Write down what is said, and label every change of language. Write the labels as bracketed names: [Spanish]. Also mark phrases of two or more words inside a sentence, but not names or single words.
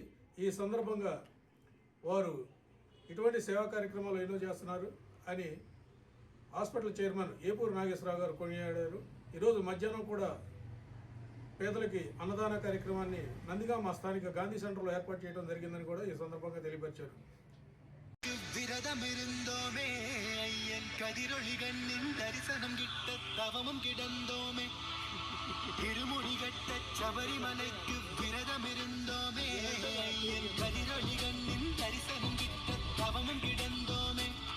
[Telugu] ఈ సందర్భంగా వారు ఇటువంటి సేవా కార్యక్రమాలు ఎన్నో చేస్తున్నారు అని హాస్పిటల్ చైర్మన్ ఏపూరు నాగేశ్వరరావు గారు కొనియాడారు. ఈరోజు మధ్యాహ్నం కూడా పేదలకి అన్నదాన కార్యక్రమాన్ని నందిగామ స్థానిక గాంధీ సెంటర్లో ఏర్పాటు చేయడం జరిగిందని కూడా ఈ సందర్భంగా తెలియపరిచారు. [Tamil] விரதமிருந்தோமே ஐயன் கதிரொளிகண்ணின் தரிசனம் கிட்ட தவமும் கிடந்தோமே திருமுடி கட்ட சபரிமலைக்கு விரதமிருந்தோமே ஐயன் கதிரொளிகண்ணின் தரிசனம் கிட்ட தவமும் கிடந்தோமே